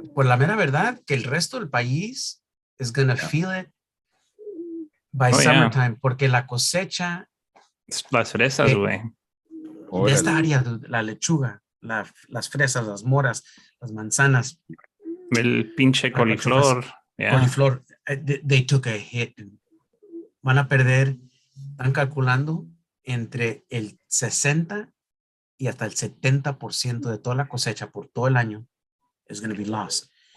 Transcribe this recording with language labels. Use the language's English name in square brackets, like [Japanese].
[Spanish] Por la mera verdad, que el resto del país [English] is gonna feel it by summertime, [Spanish] porque la cosecha... Las fresas, güey. De esta área, la lechuga, las fresas, las moras, las manzanas. El pinche coliflor. [English] Coliflor, they took a hit. [Spanish] Van a perder, están calculando entre el 60 y hasta el 70% de toda la cosecha por todo el año [English] is going to be lost.